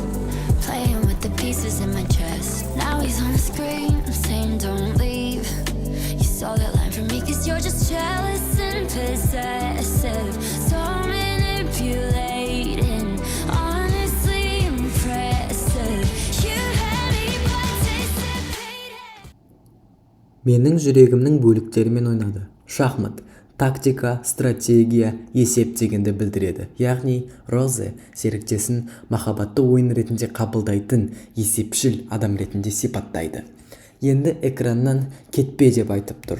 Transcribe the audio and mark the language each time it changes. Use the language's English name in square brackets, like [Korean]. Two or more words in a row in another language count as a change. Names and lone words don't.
[English] Playing with the pieces in my chest. Now he's on the screen, I'm saying don't leave. You saw that line from me cause you're just jealous and possessive. So manipulating, honestly impressive. You had me participating. [Kazakh] Менің жүрегімнің бөліктерімен ойнады. Шахмат, тактика, стратегия, есеп дегенді білдіреді. Яғни Роза серіктесін махаббатты ойын ретінде қабылдайтын есепшіл адам ретінде сипаттайды. Енді экраннан кетпе деп айтып тұр.